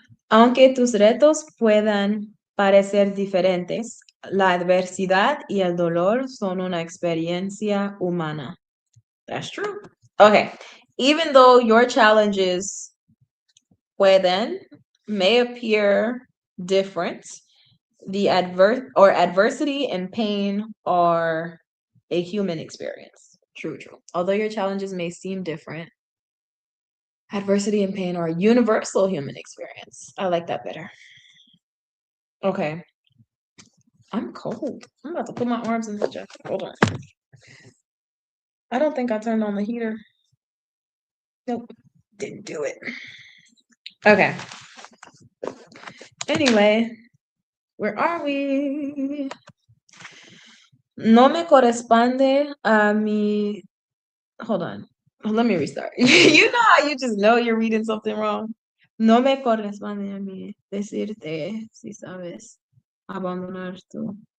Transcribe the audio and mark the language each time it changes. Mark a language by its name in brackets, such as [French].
[Spanish] Aunque tus retos puedan parecer diferentes, la adversidad y el dolor son una experiencia humana. [English] That's true. Okay. Even though your challenges may appear different, the adversity and pain are a human experience. True. Although your challenges may seem different, adversity and pain are a universal human experience. I like that better. Okay. I'm cold. I'm about to put my arms in the jacket. Hold on. I don't think I turned on the heater. Nope. Didn't do it. Okay. Anyway, where are we? [Spanish] No me corresponde a mi. [English] Hold on. Let me restart. You know how you just know you're reading something wrong? [Spanish] No me corresponde a mí decirte si sabes abandonar tú.